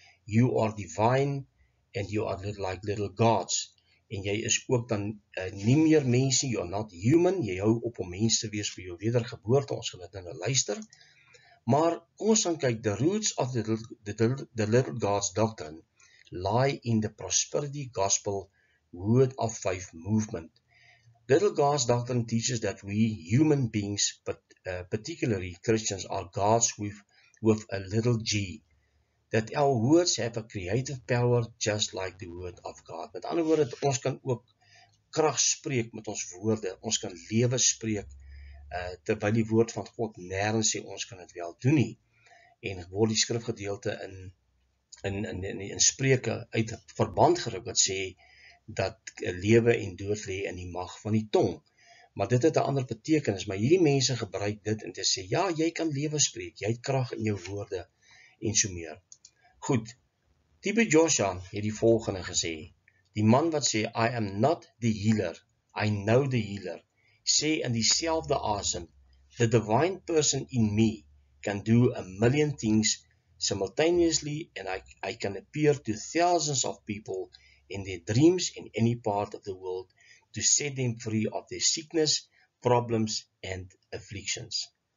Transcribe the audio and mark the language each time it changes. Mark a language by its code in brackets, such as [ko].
[en] You are divine and you are like little gods. [af] En jy is ook dan nie meer mens nie, [en] you are not human, [af] jy hou op om mens te wees vir jou wedergeboorte, ons gaan dit nou luister. Maar kom ons gaan kyk, [en] the roots of the little gods doctrine lie in the prosperity gospel Word of Faith movement. Little gods doctrine teaches that we human beings, particularly Christians, are gods with a little g. That our words have a creative power just like the word of God. [af] Met ander woorde, ons kan ook krag spreek met ons woorde, ons kan lewe spreek, terwyl die woord van God nêrens sê ons kan dit wel doen nie. En word die skrifgedeelte in Spreuke uit verband geruk wat sê dat lewe en dood lê in die mag van die tong. Maar dit het 'n ander betekenis, maar hierdie mense gebruik dit en te sê, ja, jy kan lewe spreek, jy het krag in jou woorde en so meer. Goed, T.B. Joshua het die volgende gesê, die man wat sê, [en] I am not the healer, I know the healer, [af] sê in dieselfde asem, [en] the divine person in me can do a million things simultaneously and I can appear to thousands of people in their dreams in any part of the world to set them free of their sickness, problems and afflictions.